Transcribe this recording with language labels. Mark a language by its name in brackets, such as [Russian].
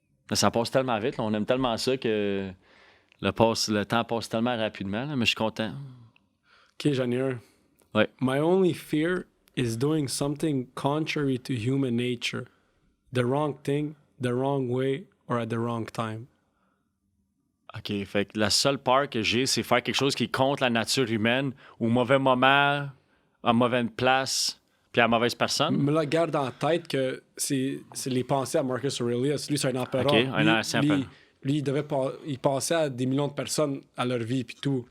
[French] Mais ça passe tellement vite. Là. On aime tellement ça que le temps passe tellement rapidement. Là, mais je suis content. Ok, j'en ai un. Ouais. [English] My only fear is doing something contrary to human nature. The wrong thing, the wrong way, or at the wrong time. [French] OK. Fait que la seule peur que j'ai, c'est faire quelque chose qui est contre la nature humaine au mauvais moment, à mauvaise place, puis à la mauvaise personne. Me là, garde en tête que c'est les pensées à Marcus Aurelius. Lui, c'est un empereur. OK, un ancien empereur. Lui, il pensait à des millions de personnes à leur vie puis tout.